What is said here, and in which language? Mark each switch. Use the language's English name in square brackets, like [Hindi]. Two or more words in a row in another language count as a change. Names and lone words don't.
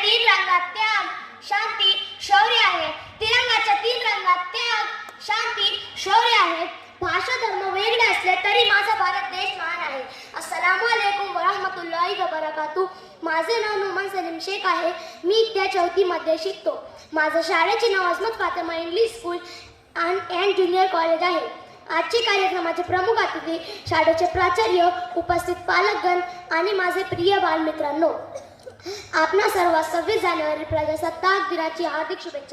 [Marathi] रंगात त्याग, शांती, शौर्य आहे. तिरंगाच्या 3 रंगात त्याग, शांती, शौर्य आहे. भाषा धर्म वेगळे असले तरी माझा भारत देश महान आहे. [Arabic] السلام عليكم ورحمة الله وبركاته. [Marathi] माझे नाव नुमान सलीम शेख आहे. मी इयत्ता 4थी मध्ये शिकतो. माझं शाळेचे नाव अजमत फातिमा इंग्लिश स्कूल अँड ज्युनियर कॉलेज आहे. आजचे कार्यक्रमाचे प्रमुख अतिथी, शाळेचे प्राचार्य, उपस्थित पालकगण आणि माझे प्रिय बालमित्रांनो, आपणा सर्व 26 जानेवारी प्रजासत्ताक दिनाची हार्दिक शुभेच्छा.